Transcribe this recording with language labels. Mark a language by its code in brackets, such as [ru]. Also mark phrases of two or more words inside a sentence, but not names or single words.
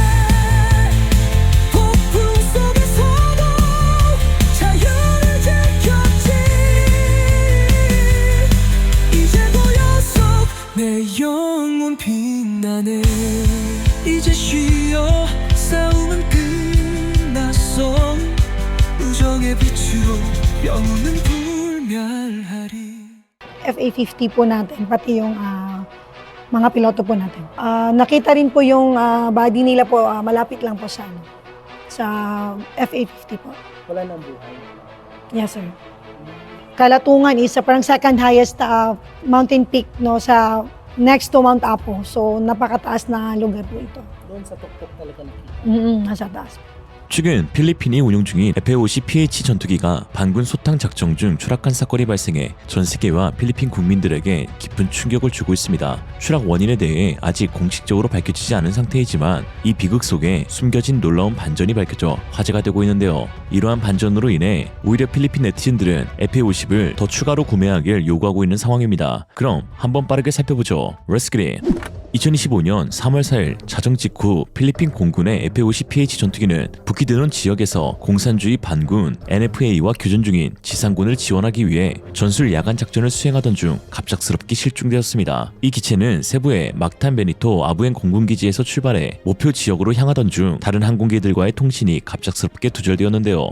[ko] 폭풍 속에서도 자유를 지켰지 이제 보였어 내 영혼 빛나네 이제 쉬어 싸움은 끝났어 우정의 빛으로 영혼은 불멸하리 [tl] FA50 po natin, pati yung mga piloto po natin. Nakita rin po yung body nila po, malapit lang po sa, sa FA50 po. Wala nang buhay. [en] Yes, sir. [tl] Kalatungan is parang [en] second highest mountain peak [tl] no, sa [en] next to Mount Apo. [tl] So, napakataas na lugar po ito. Doon sa tuktok talaga nakita. Nasa taas. [ko] 최근 필리핀이 운용 중인 F-50PH 전투기가 반군 소탕 작전 중 추락한 사건이 발생해 전 세계와 필리핀 국민들에게 깊은 충격을 주고 있습니다. 추락 원인에 대해 아직 공식적으로 밝혀지지 않은 상태이지만 이 비극 속에 숨겨진 놀라운 반전이 밝혀져 화제가 되고 있는데요. 이러한 반전으로 인해 오히려 필리핀 네티즌들은 F-50을 더 추가로 구매하길 요구하고 있는 상황입니다. 그럼 한번 빠르게 살펴보죠. [en] Let's get it! [ko] 2025년 3월 4일 자정 직후 필리핀 공군의 F-50PH 전투기는 북이 드론 지역에서 공산주의 반군 NFA와 교전 중인 지상군을 지원하기 위해 전술 야간 작전을 수행하던 중 갑작스럽게 실종되었습니다. 이 기체는 세부의 막탄 베니토 아부엔 공군기지에서 출발해 목표 지역으로 향하던 중 다른 항공기들과의 통신이 갑작스럽게 두절되었는데요.